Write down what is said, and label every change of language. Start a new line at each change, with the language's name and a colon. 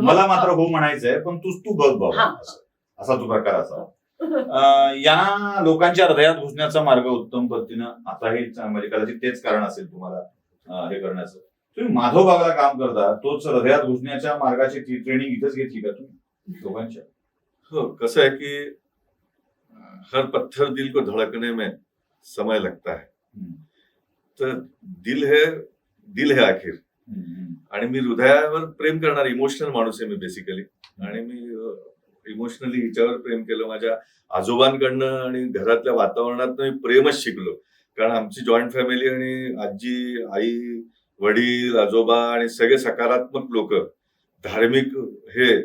Marathi: मला मात्र हो म्हणायचंय, पण तू बघ बाबा, असा तो प्रकार असा. या लोकांच्या हृदयात घुसण्याचा मार्ग उत्तम पद्धतीनं आताही, म्हणजे कदाचित तेच कारण असेल तुम्हाला हे करण्याचं. तुम्ही माधव बागला काम करता, तोच हृदयात घुसण्याच्या मार्गाची ट्रेनिंग इथंच घेतली का तुम्ही लोकांच्या? हो, कसं आहे की
Hindi: हर पत्थर दिल को धड़कने में समय लगता है.
Marathi: तर
Hindi: दिल है आखिर.
Marathi: आणि मी हृदयावर प्रेम करणारा इमोशनल माणूस आहे मी बेसिकली. आणि मी इमोशनली हिच्यावर प्रेम केलं माझ्या आजोबांकडनं, आणि घरातल्या वातावरणात मी प्रेमच शिकलो. कारण आमची जॉईंट फॅमिली आणि आजी, आई, वडील, आजोबा आणि सगळे सकारात्मक लोक, धार्मिक हे.